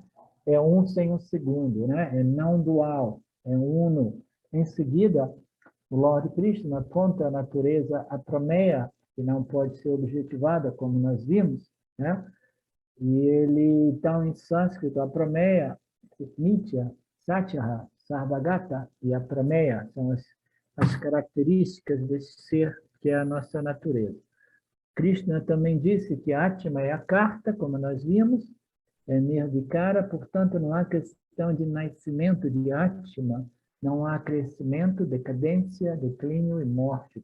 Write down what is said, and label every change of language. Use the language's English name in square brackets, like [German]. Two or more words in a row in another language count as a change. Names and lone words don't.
[Portuguese] É um sem o segundo, né? É não dual, é uno. Em seguida, o Lord Krishna aponta a natureza aprameya, que não pode ser objetivada, como nós vimos, né? E ele, então, em sânscrito, [Sanskrit] aprameya, nitya, satya, sarvagata [Portuguese] e aprameya são as características desse ser que é a nossa natureza. Krishna também disse que Atma é a carta, como nós vimos, é Nirvikara, portanto, não há questão de nascimento de Atma, não há crescimento, decadência, declínio e morte.